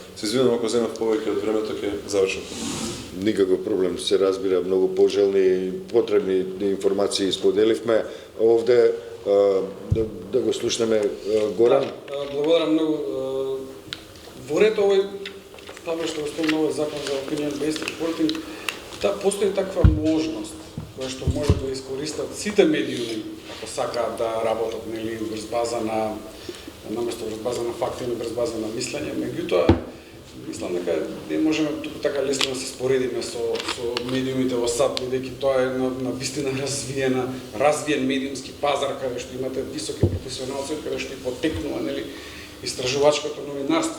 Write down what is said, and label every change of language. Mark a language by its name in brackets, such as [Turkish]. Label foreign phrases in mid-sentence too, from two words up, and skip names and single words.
[Macedonian] Се извинувам ако земав повеќе од времето, ќе завршам. Никаков проблем, се разбира, многу пожелни, потребни информации споделивме. Овде да го слушнеме Горан. Благодарам многу. Во ред овој, тоа што го спомна овој закон за [English] opinion-based reporting, [Macedonian] постои таква можност која што може да искористат сите медиуми ако сакаат да работат нели врз база на наместо врз база на факти или врз база на мислење. Меѓутоа мислам дека не можеме туку така лесно да се споредиме со медиумите во САД, бидејќи тоа е на вистина развиен медиумски пазар каде што имате високи професионалци, каде што и потекнува нели истражувачкото новинарство.